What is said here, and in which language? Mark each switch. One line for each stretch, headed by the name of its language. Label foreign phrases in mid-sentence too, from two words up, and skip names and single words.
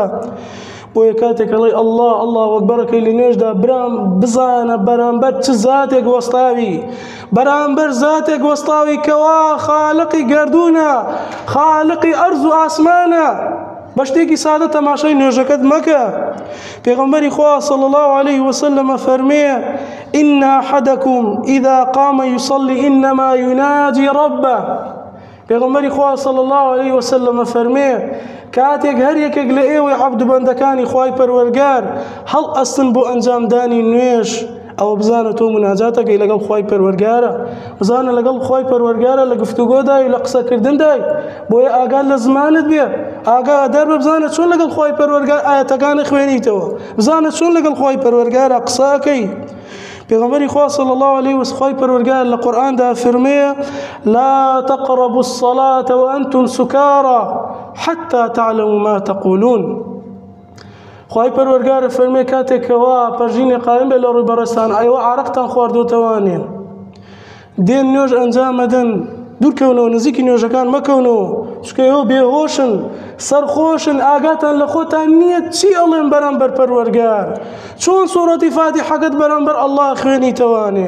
Central Kurdish: بۆیە کاتێک ئەڵێ ئەڵڵا ئەڵڵا وەکبەرەکەی لە نوێژدا برام بزانە بەرامبەر چ زاتێک وەستاوی، بەرامبەر زاتێک وەستاوی کەوا خالقی گەردوونە، خالقی ئەرز و ئاسمانە. بە شتێکی سادە تەماشای نوێژەکەت مەکە. پێغەمبەری خوا
Arabic: صلی الله عليه وسلم فەرمێ إن أحدكم إذا قام يصلي إنما يناجي ربه.
Central Kurdish: پێغەمبەری خوا
Arabic: صلی الله عليه وسلم
Central Kurdish: فەرمێ کاتێک هەر یەکێک لە ئێوەی عەبد و بەندەکانی خوای پەروەردگار هەڵ ئەستن بۆ ئەنجامدانی نوێژ، ئەوە بزانە تۆ مناجاتەکەی لەگەڵ خوای پەروەردگارە، بزانە لەگەڵ خوای پەروەردگارە لە گفتوگۆدای و لە قسەکردندای. بۆیە ئاگات لە زمانت بێ، ئاگادار بە بزانە چۆن لەگەڵ خوای پەروەردگار ئاەتەکانی خوێنیتەوە، بزانە چۆن لەگەڵ خوای پەروەردگارە قسەکەی. پێغەمبەری خوا
Arabic: صلی الله عليه وسلم
Central Kurdish: خوای پەروەردگار لە قورئاندا فەرمێ
Arabic: لا تقربوا الصلاة وأنتم سكارى حتى تعلموا ما تقولون.
Central Kurdish: خوای پەروەردگار فەرمێ کاتێکەوە پەرژینێ قایم بێ لە ڕووی بەڕێستان ئەیوە عارەقتان خواردوتەوانێن دێن نوێژ ئەنجام مەدەن، دوورکەونەوە نزیکی نوێژەکان مەکەونەوە چونکە ئێوە بێهۆشن سەرخۆشن، ئاگاتان لە خۆتان نییە چی ئەڵێن بەرامبەر پەروەردگار، چۆن سوورەتی فاتیحەکەت بەرامبەر ئەڵڵا خوێنیتەوانێ.